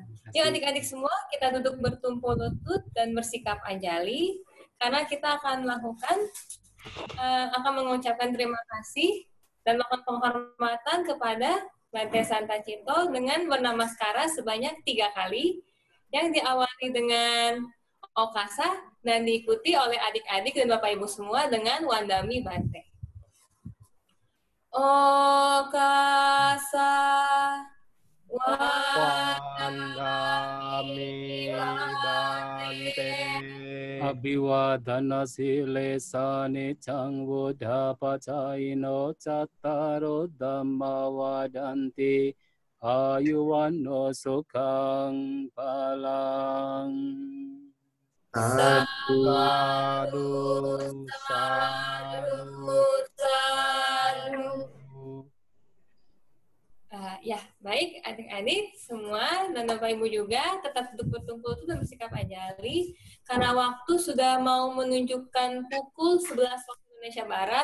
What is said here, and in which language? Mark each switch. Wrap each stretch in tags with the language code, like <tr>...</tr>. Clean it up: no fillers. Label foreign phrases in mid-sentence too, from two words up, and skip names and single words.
<id>Yuk adik-adik semua kita duduk bertumpul lutut dan bersikap anjali karena kita akan mengucapkan terima kasih dan melakukan penghormatan kepada Bante Santacito dengan bernamaskara sebanyak 3 kali yang diawali dengan Okasa dan diikuti oleh adik-adik dan Bapak Ibu semua dengan</id> <pi>Wandami Bante.</pi> <id>Okasa</id> <pi>Wandami Bante. Abhiwadana silesane cangwudha pacaino cattaro dhamma wadanti ayuwano sukhang palang. Sadu.</pi> <id>Ya, baik adik-adik semua dan Bapak Ibu juga tetap duduk bertumpul dan bersikap anjali karena waktu sudah mau menunjukkan pukul 11 waktu Indonesia Barat.</id>